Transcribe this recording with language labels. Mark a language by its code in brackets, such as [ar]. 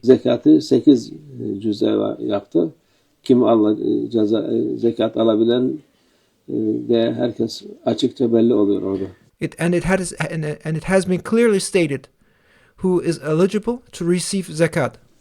[tr] Zekatı 8 cüze yaptı. Kim zekat alabilen de herkes açıkça belli oluyor orada. [en] It has been clearly stated who is eligible to receive zakat.